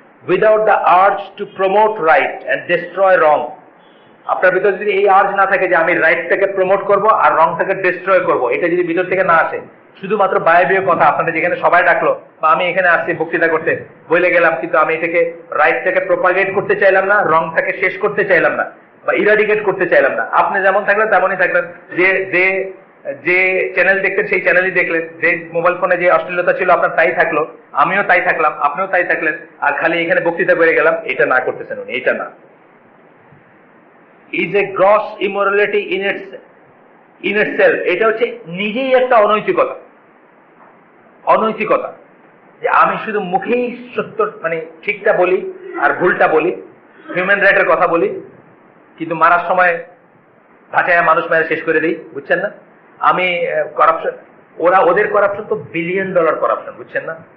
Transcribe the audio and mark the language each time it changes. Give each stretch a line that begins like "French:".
English: without the urge to promote right and destroy wrong,
Bangla: আপনার ভিতরে যদি এই আর্জ না থাকে যে আমি রাইটটাকে প্রমোট করব আর রংটাকে ডিস্ট্রয় করব, এটা যদি ভিতর থেকে না আসে, শুধুমাত্র বায়বীয় কথা, আপনাদের যেখানে সবাই ডাকলো বা আমি এখানে আসছি বক্তৃতা করতে, বলে গেলাম, কিন্তু আমি এটাকে রাইটটাকে প্রপাগেট করতে চাইলাম না, রংটাকে শেষ করতে চাইলাম না বা ইরাডিকেট করতে চাইলাম না। আপনি যেমন থাকলেন তেমনই থাকলেন, যে যে যে চ্যানেল দেখতেন সেই চ্যানেলই দেখলেন, যে মোবাইল ফোনে যে অশ্লীলতা ছিল আপনার তাই থাকলো, আমিও তাই থাকলাম, আপনিও তাই থাকলেন, আর খালি এখানে বক্তৃতা করে গেলাম, এটা না করতেছেন উনি, এটা না।
English: is a gross immorality in itself,
Bangla: এটা হচ্ছে নিজেই একটা অনৈতিকতা। অনৈতিকতা যে আমি শুধু মুখেই সত্য, মানে ঠিকটা বলি আর ভুলটা বলি, হিউম্যান রাইটের কথা বলি, কিন্তু মারার সময় ভাষায় মানুষ মেরে শেষ করে দিই, বুঝছেন না? আমি করাপশন, ওদের করাপশন তো $1 বিলিয়ন করাপশন, বুঝছেন না?